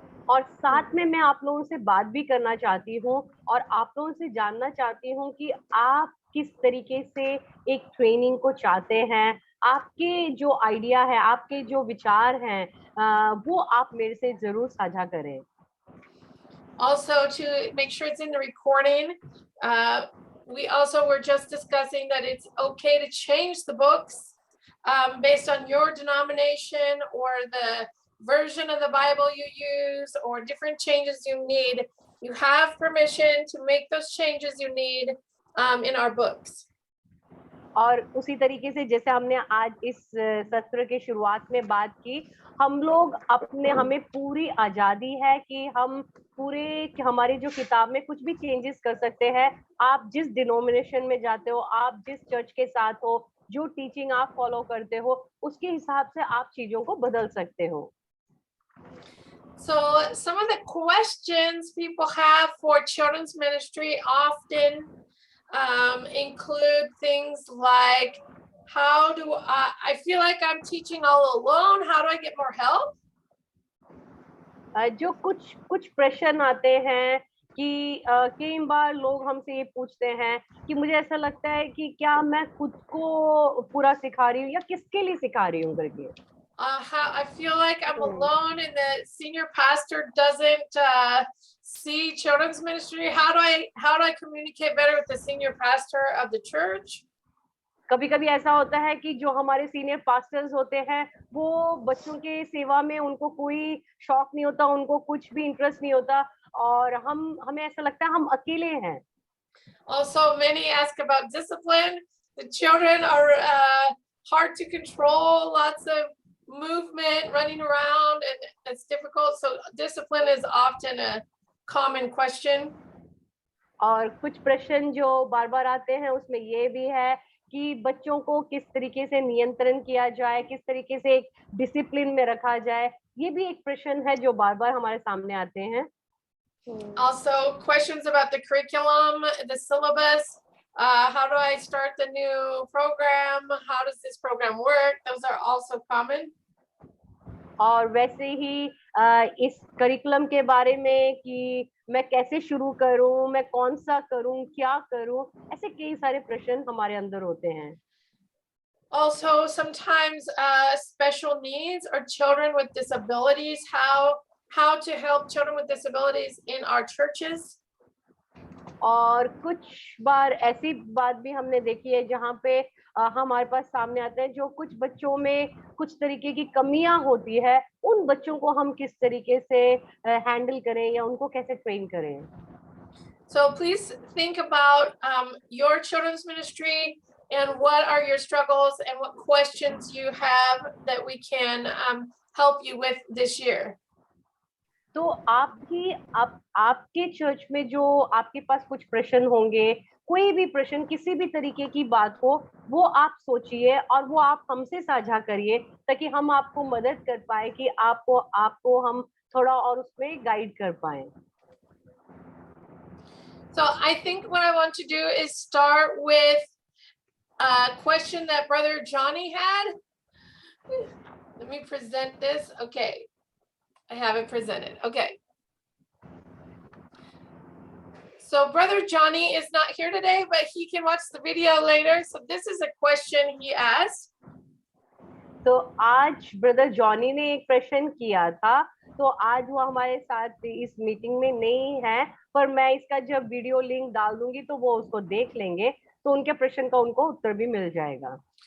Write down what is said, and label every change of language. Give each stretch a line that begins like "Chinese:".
Hindi: और साथ में मैं आप लोगों से बात भी करना चाहती हूँ और आप लोगों से जानना चाहती हूँ कि आप किस तरीके से एक ट्रेनिंग को चाहते हैं। आपके जो आइडिया है, आपके जो विचार हैं, वो आप मेरे से जरूर साझा करें।
English: Also, to make sure it's in the recording, we also were just discussing that it's okay to change the books based on your denomination or the version of the Bible you use or different changes you need. You have permission to make those changes you need in our books.
Hindi: और उसी तरीके से जैसे हमने आज इस सत्र के शुरुआत में बात की, हम लोग हमें पूरी आजादी है कि हम हमारी जो किताब में कुछ भी चेंजेस कर सकते हैं। आप जिस डिनोमिनेशन में जाते हो, आप जिस चर्च के साथ हो, जो टीचिंग आप फॉलो करते हो, उसके हिसाब से आप चीजों को बदल सकते हो।
English: So some of the questions people have for children's ministry often include things like, how do I feel like I'm teaching all alone? How do I get more help?
Hindi: जो कुछ प्रश्न आते हैं कि कई बार लोग हमसे ये पूछते हैं कि मुझे ऐसा लगता है कि क्या मैं खुद को पूरा सिखा रही हूँ या किसके लिए सिखा रही हूँ करके।
English: I feel like I'm alone and the senior pastor doesn't see children's ministry. How do I communicate better with the senior pastor of the church?
Hindi: कभी-कभी ऐसा होता है कि जो हमारे सीनियर पास्टर्स होते हैं, वो बच्चों के सेवा में उनको कोई शौक नहीं होता, उनको कुछ भी इंटरेस्ट नहीं होता और हमें ऐसा लगता है हम अकेले हैं।
English: Also, many ask about discipline. The children are hard to control, lots of movement, running around, and it's difficult. So discipline is often a common question.
Hindi: और कुछ प्रश्न जो बार-बार आते हैं उसमें ये भी है कि बच्चों को किस तरीके से नियंत्रण किया जाए, किस तरीके से एक डिसिप्लिन में रखा जाए, ये भी एक प्रश्न है जो बार-बार हमारे सामने आते हैं।
English: Also, questions about the curriculum, the syllabus. How do I start the new program? How does this program work? Those are also common.
Hindi: और वैसे ही इस करिकुलम के बारे में कि मैं कैसे शुरू करूं, मैं कौन सा करूं, क्या करूं, ऐसे कई सारे प्रश्न हमारे अंदर होते हैं।
English: Also, sometimes special needs or children with disabilities, how to help children with disabilities in our churches.
Hindi: और कुछ बार ऐसी बात भी हमने देखी है जहाँ पे हमारे पास सामने आते हैं जो कुछ बच्चों में कुछ तरीके की कमियां होती है, उन बच्चों को हम किस तरीके से हैंडल करें या उनको कैसे ट्रेन करें।
English: So please think about your children's ministry and what are your struggles and what questions you have that we can help you with this year.
Hindi: तो आप भी आपके चर्च में जो आपके पास कुछ प्रश्न होंगे, कोई भी प्रश्न किसी भी तरीके की बात हो, वो आप सोचिए और वो आप हमसे साझा करिए ताकि हम आपको मदद कर पाए कि आपको हम थोड़ा और उसमें गाइड कर पाए।
English: So I think what I want to do is start with a question that Brother Johnny had. Let me present this. Okay, I have it presented. Okay. So Brother Johnny is not here today, but he can watch the video later. So this is a question he asked.
Hindi: तो आज brother Johnny ने एक प्रश्न किया था, तो आज वो हमारे साथ इस मीटिंग में नहीं है, पर मैं इसका जब वीडियो लिंक डाल दूंगी तो वो उसको देख लेंगे, तो उनके प्रश्न का उनको उत्तर भी मिल जाएगा।